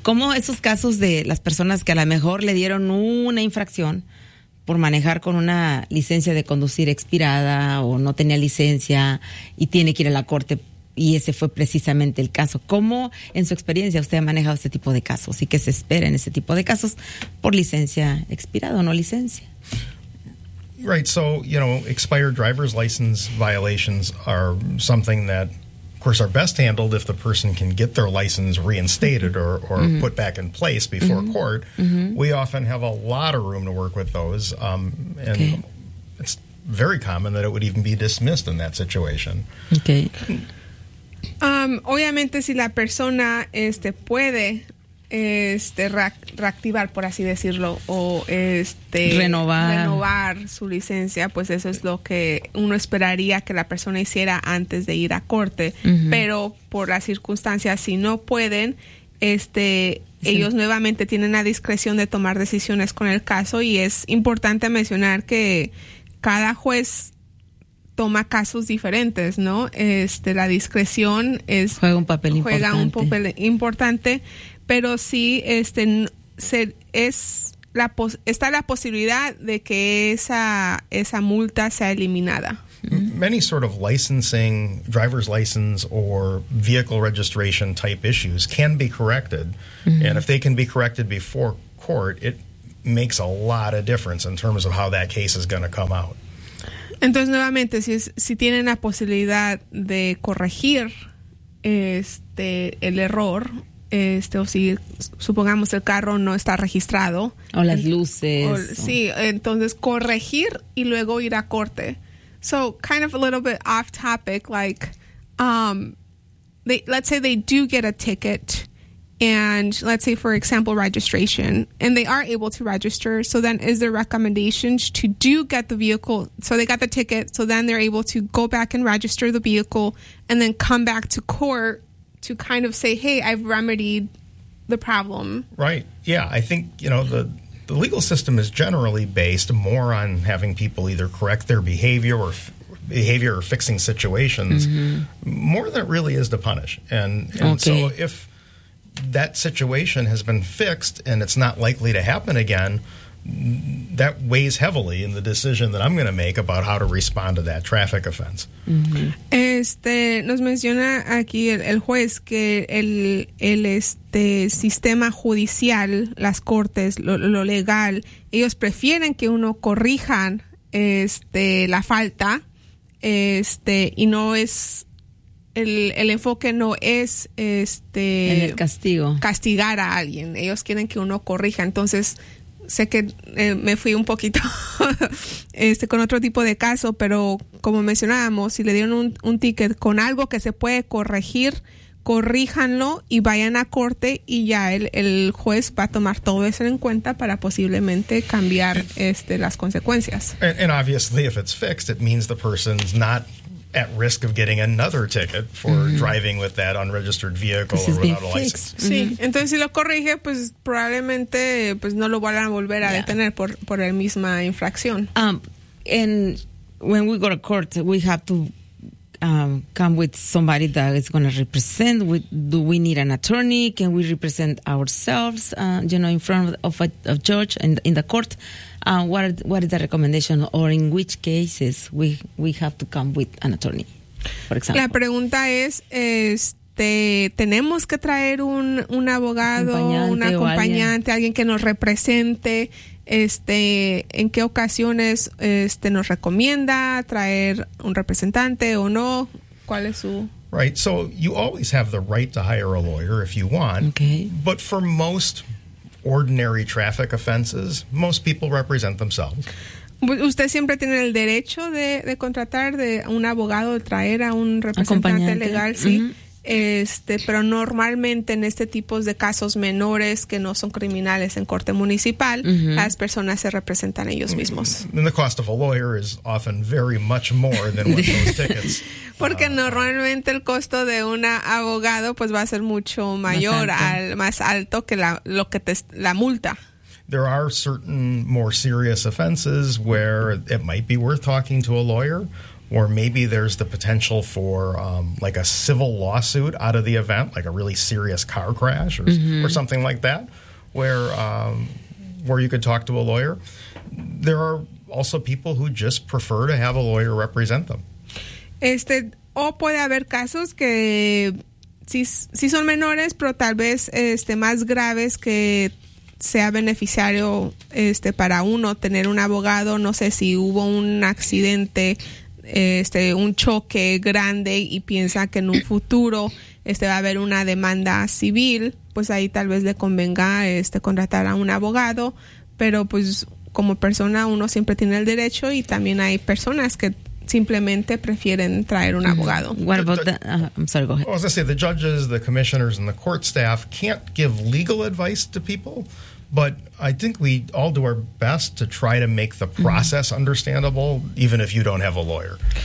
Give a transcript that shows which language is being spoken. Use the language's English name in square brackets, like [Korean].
[Spanish] ¿Cómo esos casos de las personas que a lo mejor le dieron una infracción por manejar con una licencia de conducir expirada o no tenía licencia y tiene que ir a la corte? Y ese fue precisamente el caso. ¿Cómo, en su experiencia, usted ha manejado este tipo de casos? ¿Y qué se espera en este tipo de casos por licencia expirada o no licencia? [English] Right, so, you know, expired driver's license violations are something that, of course, are best handled if the person can get their license reinstated or mm-hmm. put back in place before mm-hmm. court. Mm-hmm. We often have a lot of room to work with those. And okay. it's very common that it would even be dismissed in that situation. Okay. [Spanish] Obviamente si la persona puede reactivar, por así decirlo, o renovar su licencia, pues eso es lo que uno esperaría que la persona hiciera antes de ir a corte. Uh-huh. Pero por las circunstancias, si no pueden, ellos nuevamente tienen la discreción de tomar decisiones con el caso, y es importante mencionar que cada juez toma casos diferentes, ¿no? La discreción es juega un papel importante, pero sí está la posibilidad de que esa multa sea eliminada. [English] Many sort of licensing, driver's license or vehicle registration type issues can be corrected. Mm-hmm. And if they can be corrected before court, it makes a lot of difference in terms of how that case is going to come out. [Spanish] Entonces, nuevamente, si tienen la posibilidad de corregir el error, o si supongamos el carro no está registrado. O las luces. Sí, entonces corregir y luego ir a corte. [English] So, kind of a little bit off topic, like, let's say they do get a ticket, and let's say, for example, registration, and they are able to register, so then is there recommendations to do get the vehicle, so they got the ticket, so then they're able to go back and register the vehicle, and then come back to court to kind of say, hey, I've remedied the problem. Right, yeah, I think, you know, the legal system is generally based more on having people either correct their behavior or fixing situations, mm-hmm. more than it really is to punish. And okay. So if that situation has been fixed and it's not likely to happen again, that weighs heavily in the decision that I'm going to make about how to respond to that traffic offense. Mm-hmm. [Spanish] Nos menciona aquí el juez que el sistema judicial, las cortes, lo legal, ellos prefieren que uno corrijan la falta, y no es el enfoque no es en el castigo. Castigar a alguien. Ellos quieren que uno corrija. Entonces, sé que me fui un poquito con otro tipo de caso, pero como mencionábamos, si le dieron un ticket con algo que se puede corregir, corríjanlo y vayan a corte, y ya el juez va a tomar todo eso en cuenta para posiblemente cambiar las consecuencias. [English] And obviously, if it's fixed, it means the person's not at risk of getting another ticket for mm-hmm. driving with that unregistered vehicle or without a license. Mm-hmm. [Spanish] Sí, entonces si lo corrige, pues probablemente pues no lo van a volver a detener por la misma infracción. [English] And when we go to court, we have to come with somebody that is going to represent. Do we need an attorney? Can we represent ourselves, in front of a judge and in the court? What is the recommendation, or in which cases we have to come with an attorney, for example? [Spanish] La pregunta es, ¿tenemos que traer un abogado, un acompañante, alguien que nos represente? ¿En qué ocasiones nos recomienda traer un representante o no? ¿Cuál es su...? [English] Right, so you always have the right to hire a lawyer if you want. Okay. But for most ordinary traffic offenses, most people represent themselves. [Spanish] ¿Usted siempre tiene el derecho de contratar de un abogado, de traer a un representante legal? Sí. Mm-hmm. Pero normalmente en este tipo de casos menores que no son criminales en corte municipal, mm-hmm. las personas se representan ellos mismos. [English] And the cost of a lawyer is often very much more than what those tickets. [Spanish] Porque normalmente el costo de un abogado pues va a ser mucho mayor, más alto que la multa. [English] There are certain more serious offenses where it might be worth talking to a lawyer. Or maybe there's the potential for a civil lawsuit out of the event, like a really serious car crash mm-hmm. or something like that, where you could talk to a lawyer. There are also people who just prefer to have a lawyer represent them. [Spanish] O puede haber casos que si son menores, pero tal vez más graves, que sea beneficiario para uno tener un abogado. No sé si hubo un accidente, un choque grande, y piensa que en un futuro va a haber una demanda civil, pues ahí tal vez le convenga contratar a un abogado. Pero pues como persona uno siempre tiene el derecho, y también hay personas que simplemente prefieren traer un abogado. [English] What about I'm sorry, go ahead. I was going to say, the judges, the commissioners, and the court staff can't give legal advice to people. But I think we all do our best to try to make the process mm-hmm. understandable, even if you don't have a lawyer.